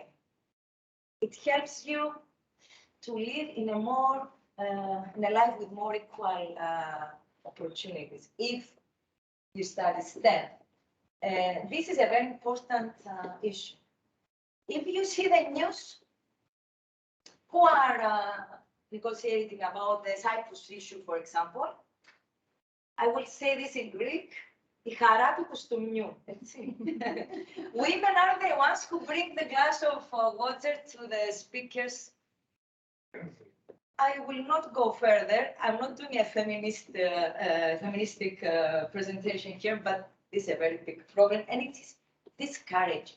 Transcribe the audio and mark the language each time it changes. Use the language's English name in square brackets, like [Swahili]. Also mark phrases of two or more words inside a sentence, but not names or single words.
[English] It helps you to live in a more, in a life with more equal opportunities if you study STEM. This is a very important issue. If you see the news, who are negotiating about the Cyprus issue, for example, I will say this in Greek, [Greek] η χαρά του κουστούμιου. [English] Women are the ones who bring the glass of water to the speakers. I will not go further. I'm not doing a feministic presentation here, but this is a very big problem, and it is discouraging.